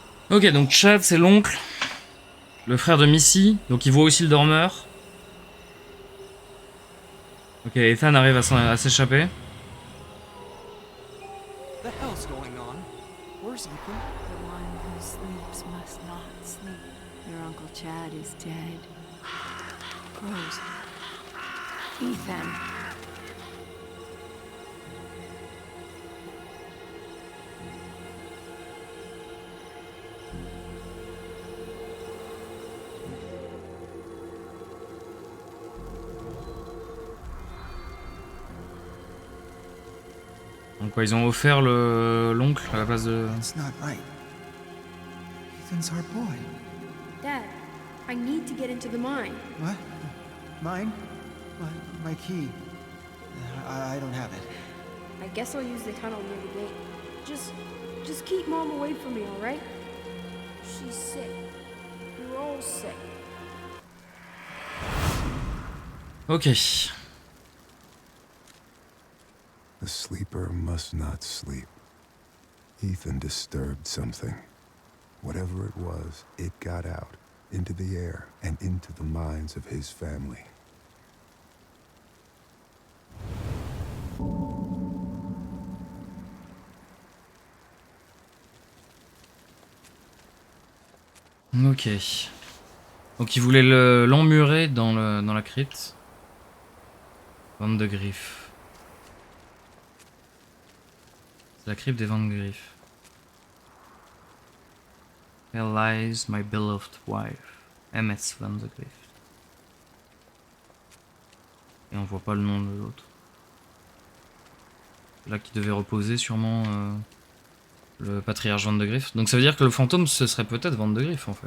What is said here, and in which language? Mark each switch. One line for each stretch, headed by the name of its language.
French: Ok, donc Chad, c'est l'oncle, le frère de Missy, donc il voit aussi le dormeur. Ok, Ethan arrive à s'échapper.
English: The hell's going on? Where's Ethan? The one who sleeps must not sleep. Your Uncle Chad is dead. Rose. Ethan.
French: Donc quoi, ils ont offert l'oncle à la place de...
English: It's not right. Ethan's our boy. Dad, I need to get into the mine. What? Mine? My key. I don't have it. I guess I'll use the tunnel near the gate. Just keep Mom away from me, all right? She's sick. We're all sick. Ok. The sleeper must not sleep. Ethan disturbed something. Whatever it was, it got out, into the air, and into the minds of his family. Ok.
French: Donc il voulait l'emmurer dans la crypte. Vente de griffes. C'est la crypte des ventes de griffes.
English: Here lies my beloved wife. MS Van de Griff.
French: Et on voit pas le nom de l'autre. Là qui devait reposer sûrement le patriarche Van de Griff. Donc ça veut dire que le fantôme ce serait peut-être Van de Griff en fait.